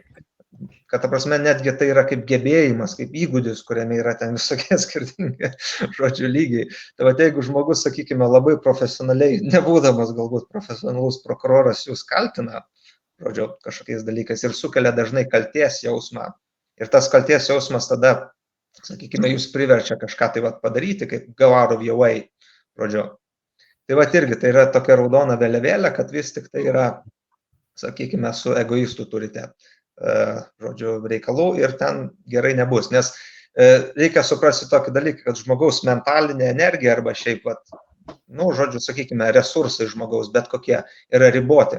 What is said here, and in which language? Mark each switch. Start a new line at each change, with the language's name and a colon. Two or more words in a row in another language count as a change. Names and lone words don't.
Lithuanian: Kad, ta prasme, netgi tai yra kaip gebėjimas, kaip įgūdis, kuriame yra ten visokie skirtingi, žodžiu, lygiai. Tai vat, jeigu žmogus, sakykime, labai profesionaliai, nebūdamas galbūt profesionalus prokuroras, jūs kaltina, žodžiu, kažkokiais dalykais ir sukelia dažnai kalties jausmą. Ir tas kalties jausmas tada, sakykime, jūs priverčia kažką tai vat padaryti, kaip
English: go out of your way,
Lithuanian: žodžiu. Tai vat irgi, tai yra tokia raudona vėliavėlė, kad vis tik tai yra, sakykime, su egoistu turite, žodžiu, reikalų ir ten gerai nebus. Nes reikia suprasti tokį dalyką, kad žmogaus mentalinė energija arba šiaip, vat, nu, žodžiu, sakykime, resursai žmogaus, bet kokie yra riboti.